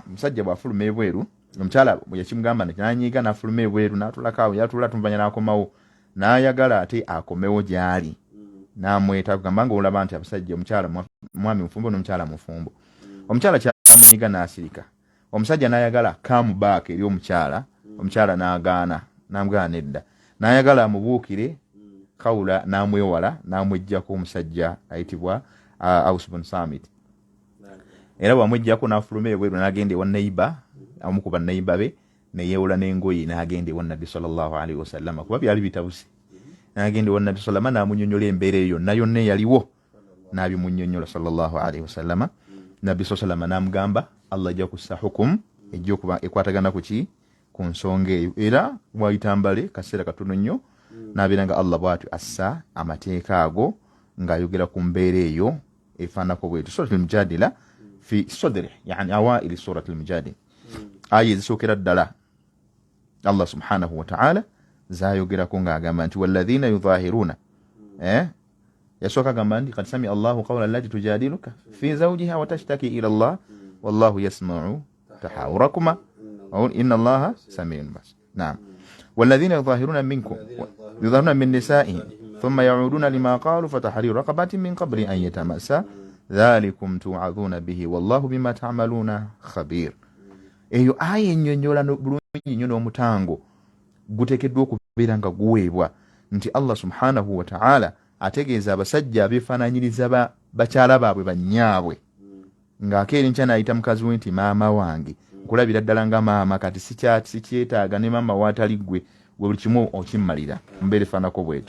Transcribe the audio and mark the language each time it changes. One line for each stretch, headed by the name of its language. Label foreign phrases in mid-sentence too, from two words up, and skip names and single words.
Ganda: Omusajja bw'afuluma ebweru, omukyala bwe yakimugamba n'anyiiga n'afuluma ebweru n'atulako awo, yatula tumuvanya n'akomawo, n'ayagala ate akomewo gy'ali. N'amweta kugamba nga olaba nti abasajja omukyala mwami mufumbo n'omukyala mufumbo. Omukyala kyamunyiiga n'asirika. Omusajja n'ayagala
English: come back
Ganda: eri omukyala, omukyala n'agaana, n'amugana nedda. N'ayagala amubuukire, Khawla n'amwewala n'amwejjako omusajja ayitibwa Aws bun Samit. Era bw'amwejjako n'afuluma ebweru n'agenda ewa neiba, omu ku banneiba be, ne yeewula n'engoye n'agenda ewa Nabbi
Arabic: صلى الله عليه وسلم
Ganda: kuba byali bitabuse. N'agenda ewa Nabbi sallallahu n'amunnyonnyola embeera eyo yonna yonna eyaliwo, n'abimunnyonnyola
Arabic: صلى الله عليه وسلم.
Ganda: Nabbi sallallahu n'amugamba Allah ajja kussa hukum ejja okuba ekwatagana ku ki ku nsonga eyo. Era bw'ayitambale kaseera katono nnyo n'abeera nga Allah bw'atyo assa amateeka ago ng'ayogera ku mbeera eyo efaanako bwetyo.
Arabic: سورة المجادلة في صدر يعني أوائل سورة المجادلة,
Ganda: aya ezisookera ddala
Arabic: الله سبحانه وتعالى
Ganda: zaayogerako ng'agamba nti
Arabic: والذين يظاهرون,
Ganda: yasooka agamba nti
Arabic: قد سمع الله قول التي تجادلك في زوجها وتشتكي إلى الله والله يسمع تحاوركما إن الله سميع بصير.
Ganda: Naam.
Arabic: والذين يظاهرون منكم يظاهرون من نسائهم ثم يعودون لما قالوا فتحرير رقبة من قبل أن يتماسا ذلكم توعظون به والله بما تعملون خبير.
Ganda: Eyo aya ennyonnyola bulungi nnyo n'omutango guteekeddwa okubeera nga guweebwa nti
Arabic: الله سبحانه وتعالى
Ganda: ategeeza abasajja abeefaananyiriza bakyala baabwe bannyaabwe ng'akeera enkya n'ayita mukazi we nti maama wange, nkulabira ddala nga maama, kati sikyetaaga ne maama waatali ggwe buli kimu okimmalira mbeera efaanako bwetyo.